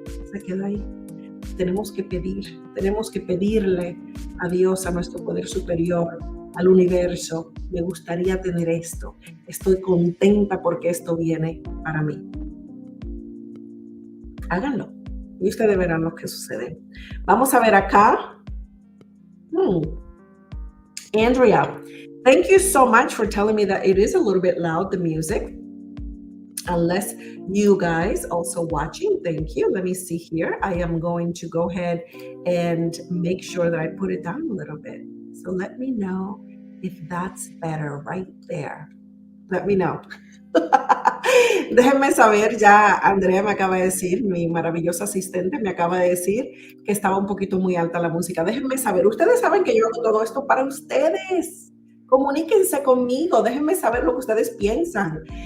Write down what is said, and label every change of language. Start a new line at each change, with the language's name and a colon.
Spanish: Se queda ahí. Tenemos que pedir. Tenemos que pedirle a Dios, a nuestro poder superior, al universo. Me gustaría tener esto. Estoy contenta porque esto viene para mí. Háganlo. Y ustedes verán lo que sucede. Vamos a ver acá. Andrea,
English: Thank you so much for telling me that it is a little bit loud, the music. Unless you guys also watching, thank you. Let me see here. I am going to go ahead and make sure that I put it down a little bit. So let me know if that's better right there. Let me know.
Spanish: Déjenme saber, ya Andrea me acaba de decir, mi maravillosa asistente me acaba de decir que estaba un poquito muy alta la música. Déjenme saber, ustedes saben que yo hago todo esto para ustedes. Comuníquense conmigo, déjenme saber lo que ustedes piensan.